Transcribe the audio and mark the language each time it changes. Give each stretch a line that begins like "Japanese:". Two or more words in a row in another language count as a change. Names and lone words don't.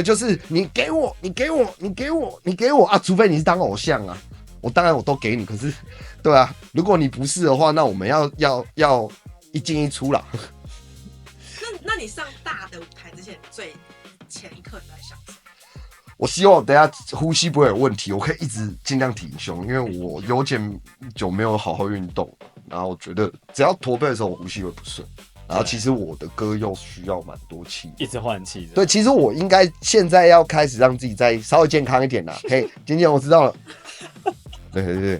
Chinese: 就是你給我啊！除非你是當偶像啊，當然我都給你。可是，對啊，如果你不是的話，那我們要一進一出啦。那你上大的舞台之前，最前一刻你在想什麼？我希望等一下呼吸不會有問題，我可以一直盡量挺胸，因為我有點久沒有好好運動，然後我覺得只要駝背的時候，我呼吸會不順。然後其實我的歌又需要蠻多氣，一直換氣。對，其實我應該現在要開始讓自己再稍微健康一點啦。嘿，今天我知道了。對，